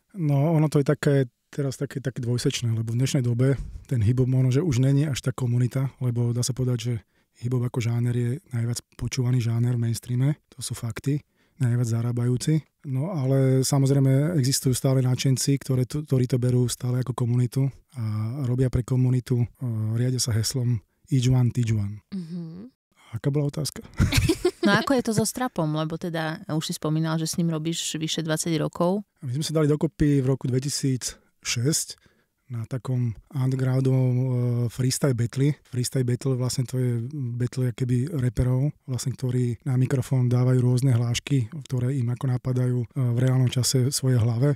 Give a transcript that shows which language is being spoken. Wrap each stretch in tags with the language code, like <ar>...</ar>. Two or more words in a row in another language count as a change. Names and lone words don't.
<sk>No, ono to je teraz také dvojsečné, lebo v dnešnej dobe ten hip-hop možno, že už není až tá komunita, lebo dá sa povedať, že hip-hop ako žáner je najviac počúvaný žáner v mainstreame, to sú fakty, najviac zarábajúci. No ale samozrejme existujú stále nadšenci, ktorí to berú stále ako komunitu a robia pre komunitu, riadia sa heslom</sk> <en>each one, teach one.</en> <sk>Aká bola otázka? No ako je to so Strapom? Lebo teda už si spomínal, že s ním robíš vyše 20 rokov. My sme sa dali dokopy v roku 2006 na takom undergroundovom</sk> <en>freestyle battle. Freestyle battle</en> <sk>vlastne to je battle keby reperov, vlastne, ktorí na mikrofón dávajú rôzne hlášky, ktoré im ako napadajú v reálnom čase v svojej hlave.</sk>